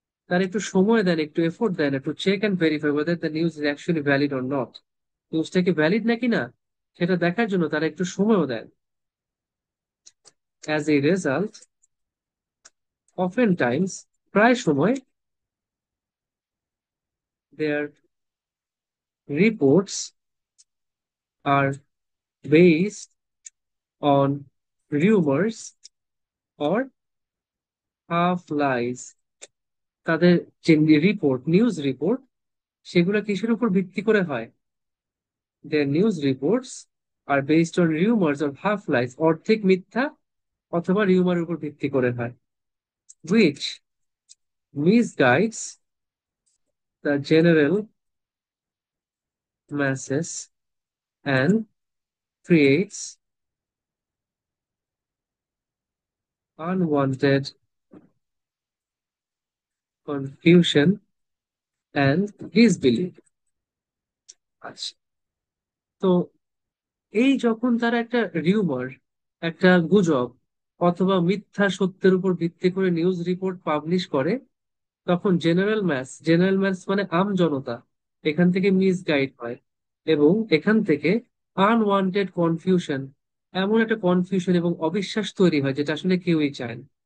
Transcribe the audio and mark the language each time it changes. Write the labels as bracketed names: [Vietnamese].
[Bangla] তারা একটু সময় দেন, একটু effort then [English] To check and verify whether the news is actually valid or not. [Bangla] নিউজটা কি ভ্যালিড নাকি না সেটা দেখার জন্য তারা একটু সময়ও দেন। [English] as a result, often times, [Bangla] প্রায় সময়, [English] their reports are based on rumors or half lies. [Bangla] তাদের যে রিপোর্ট, নিউজ রিপোর্ট, সেগুলো কিসের উপর ভিত্তি করে হয়? [English] Their news reports are based on rumors or half lies, [Bangla] অর্ধেক মিথ্যা অথবা রিউমার উপর ভিত্তি করে হয়, [English] which misguides the general masses and creates unwanted confusion and disbelief. [Bangla] আচ্ছা, তো এই যখন তারা একটা রিউমার, একটা গুজব অথবা মিথ্যা সত্যের উপর ভিত্তি করে নিউজ রিপোর্ট পাবলিশ করে, তখন জেনারেল ম্যাস মানে আম জনতা এখান থেকে মিসগাইড হয়, এবং এখান থেকে আনওয়ান্টেড কনফিউশন, এমন একটা কনফিউশন এবং অবিশ্বাস তৈরি হয় যেটা আসলে কেউই চায় না।